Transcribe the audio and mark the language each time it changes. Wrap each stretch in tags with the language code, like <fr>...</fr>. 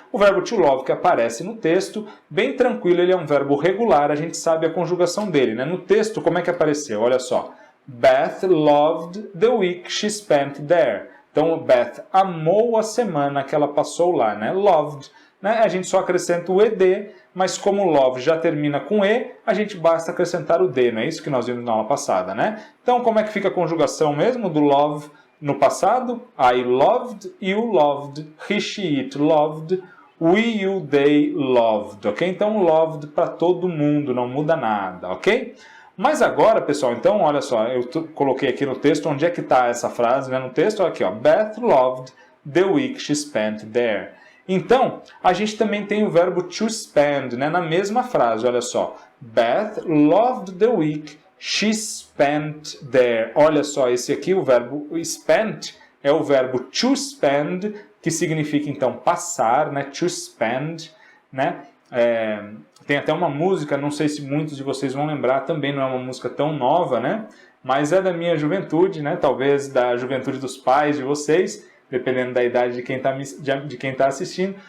<pt>O verbo to love que aparece no texto, bem tranquilo, ele é um verbo regular, a gente sabe a conjugação dele, né? No texto, como é que apareceu? Olha só,</pt> <en>Beth loved the week she spent there.</en> <pt>Então, Beth amou a semana que ela passou lá, né? Loved, né? A gente só acrescenta o ed, mas como love já termina com e, a gente basta acrescentar o d, não é isso que nós vimos na aula passada, né? Então, como é que fica a conjugação mesmo do love no passado?</pt> <en>I loved, you loved, he, she, it loved, we, you, they loved, ok?</en> <pt>Então, loved para todo mundo, não muda nada, ok? Mas agora, pessoal, então, olha só, eu coloquei aqui no texto, onde é que está essa frase, né? No texto, olha aqui, ó,</pt> <en>Beth loved the week she spent there.</en> <pt>Então, a gente também tem o verbo to spend, né? Na mesma frase, olha só,</pt> <en>Beth loved the week she spent there.</en> <pt>Olha só, esse aqui, o verbo spent, é o verbo to spend, que significa, então, passar, né? To spend, né? Tem até uma música, não sei se muitos de vocês vão lembrar, também não é uma música tão nova, né? Mas é da minha juventude, né? Talvez da juventude dos pais de vocês, dependendo da idade de quem tá assistindo.</pt>